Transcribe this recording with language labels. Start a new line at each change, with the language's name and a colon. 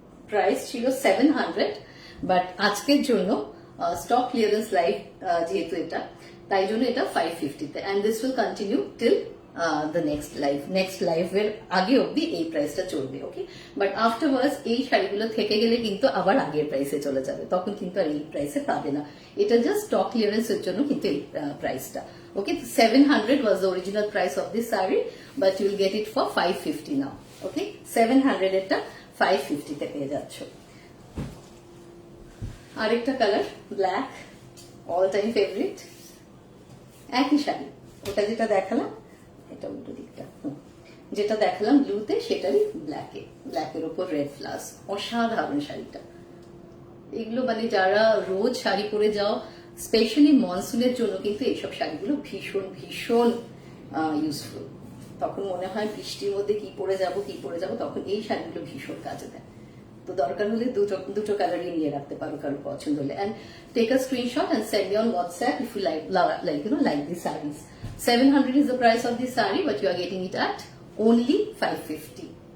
Bangla: Price ছিল 700, but আজকের জন্য স্টক ক্লিয়ারেন্স লাইভ যেহেতু এটা, তাই জন্য এটা 550-তে,
English: and this will continue till the next live
Bangla: এর আগে অবধি এই প্রাইসটা চলবে। ওকে, বাট আফটারওয়ার্ডস এই শাড়িগুলো থেকে গেলে কিন্তু আবার আগের প্রাইসে চলে যাবে, তখন কিন্তু আর এই প্রাইসে পাবে না। এটা জাস্ট স্টক ক্লিয়ারেন্স এর জন্য কিন্তু এই প্রাইসটা।
English: Okay, 700 was the original price of this saree, but you will get it for 550 now.
Bangla: ওকে, 700 এটা 550-তে পেয়ে যাচ্ছ। আরেকটা colour black, all time favourite. একই শাড়ি, ওটা যেটা দেখালাম, এটা উল্টো দিকটা, যেটা দেখালাম ব্লুতে সেটারই ব্ল্যাকে। ব্ল্যাকের ওপর রেড ফ্লাস, অসাধারণ শাড়িটা। এগুলো মানে যারা রোজ শাড়ি পরে যাও, স্পেশালি মনসুনের জন্য কিন্তু এইসব শাড়িগুলো ভীষণ ভীষণ ইউজফুল। তখন মনে হয় বৃষ্টির মধ্যে কি পরে যাব, তখন এই শাড়িগুলো ভীষণ কাজে দেয়। তো দরকার হলে দুটো কালারই নিয়ে রাখতে পারো কারো পছন্দ হলে।
English: And take a screenshot and send me on WhatsApp if you like these sarees. 700 is the price of this saree, but you are getting it at only 550.